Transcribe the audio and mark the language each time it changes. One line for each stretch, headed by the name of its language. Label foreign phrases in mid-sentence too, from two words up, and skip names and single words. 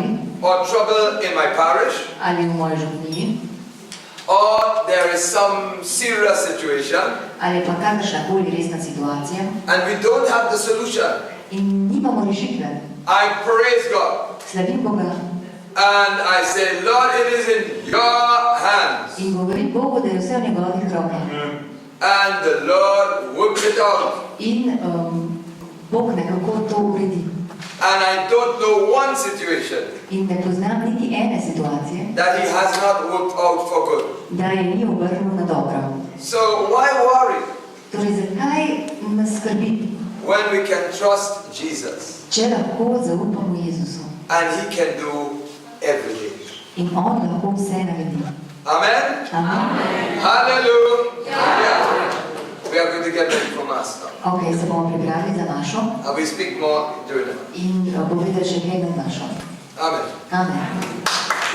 English: or trouble in my parish,
Slovenian: ali v moji župniji,
English: or there is some serious situation
Slovenian: ali pa kakršnakoli resna situacija
English: and we don't have the solution,
Slovenian: in nimamo rešitve,
English: I praise God
Slovenian: slavim Boga
English: and I say, Lord, it is in your hands.
Slovenian: in govorim Bogu, da je vse v njegovih rokah.
English: And the Lord works it out.
Slovenian: In Bog nekako to uredi.
English: And I don't know one situation
Slovenian: In ne poznam niti ene situacije,
English: that he has not worked out for good.
Slovenian: da je ni obrnil na dobro.
English: So why worry
Slovenian: Torej, zakaj nas skrbi,
English: when we can trust Jesus
Slovenian: če lahko zaupamo Jezusu
English: and he can do everything?
Slovenian: in On lahko vse naredi?
English: Amen? Amen. Hallelujah. We are going to get ready for Mass now.
Slovenian: Ok, se bomo pripravili za našo
English: And we speak more during it.
Slovenian: in povedali še kaj med našo. Amen. Amen.